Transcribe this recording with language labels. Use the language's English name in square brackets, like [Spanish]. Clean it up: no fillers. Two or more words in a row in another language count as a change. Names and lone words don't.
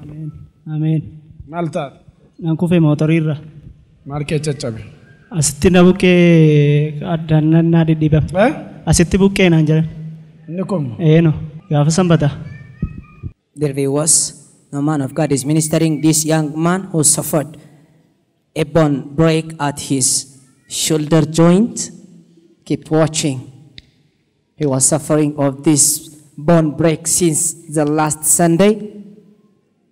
[Oromo] Ameen. Maal taate? Nan kufee mootorirra. Maal kee caccabe? Asitti na buqqee addaan naa dhidhiibame. Asitti buqqee naan jedhan. Inni kun? No. Gaafa sanbata. [English] There was no man of God is ministering this young man who suffered a bone break at his shoulder joint. Keep watching. He was suffering of this bone break since the last Sunday.